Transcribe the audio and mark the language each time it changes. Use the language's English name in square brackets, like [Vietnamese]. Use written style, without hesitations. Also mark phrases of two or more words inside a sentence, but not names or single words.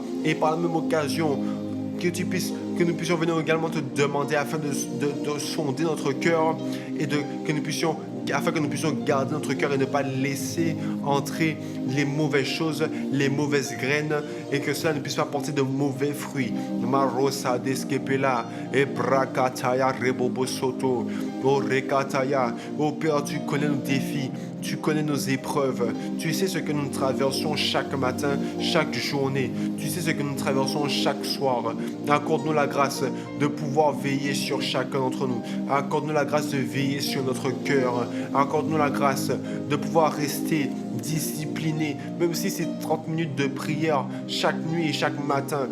[French] Et par la même occasion, que nous puissions venir également te demander afin de sonder notre cœur et afin que nous puissions garder notre cœur et ne pas laisser entrer les mauvaises choses, les mauvaises graines, et que cela ne puisse pas porter de mauvais fruits. Marosa deskepela et brakataya rebobo soto. Oh rekataya. Oh Père, tu connais nos défis, tu connais nos épreuves, tu sais ce que nous traversons chaque matin, chaque journée, tu sais ce que nous traversons chaque soir. Accorde-nous la grâce de pouvoir veiller sur chacun d'entre nous. Accorde-nous la grâce de veiller sur notre cœur. Accorde-nous la grâce de pouvoir rester discipliné, même si c'est 30 minutes de prière chaque nuit et chaque matin.